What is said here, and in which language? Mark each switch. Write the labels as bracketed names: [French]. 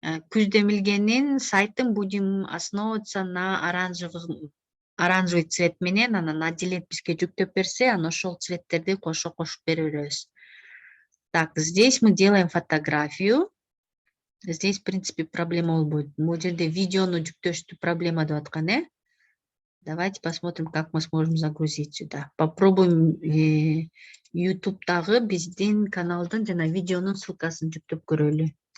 [Kyrgyz] Куздемилгенин сайтын [Russian] будем основываться на оранжевый цвет [Kyrgyz] менен, анан отделить бизге жүктөп берсе, анан ошол цветтерди кошуп беребиз. [Russian] Так, здесь мы делаем фотографию. Здесь, в принципе, [Kyrgyz] проблема болбойт. Бул жерде видеону жүктөштү проблема деп аткан, э? [Russian] Давайте посмотрим, как мы сможем загрузить сюда. Попробуем [Kyrgyz] YouTube'дагы биздин каналдын жана видеонун ссылкасын жүктөп көрөлү.